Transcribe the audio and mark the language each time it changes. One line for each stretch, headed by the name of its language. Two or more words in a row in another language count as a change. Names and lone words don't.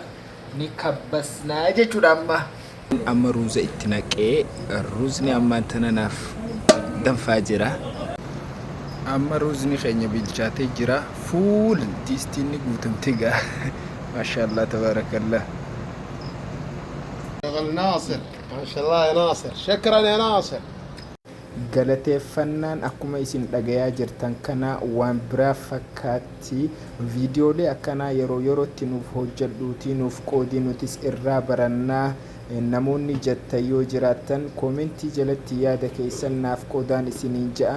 Oromo: Ni kabbasnaa jechuudha amma ruuza itti naqee ruuzni ammaan tananaaf danfaa jira. Amma ruuzni keenya bilchaatee jira. Fuul distiin guutamtee gaa.
Arabic: ما شاء الله تبارك الله. شغل ناصر ما شاء الله يا ناصر شكرا يا ناصر.
Oromo: Galateeffannaan akkuma isin dhagayaa jirtan kana waan biraa fakkaatti viidiyoolee akkanaa yeroo yerootti nuuf hojjedhuutii nuuf qoodii nutis irraa barannaa. Namoonni jettan yoo jiraattan koomentii jalatti yaada keessan naaf qoodaan isiniin ja'a.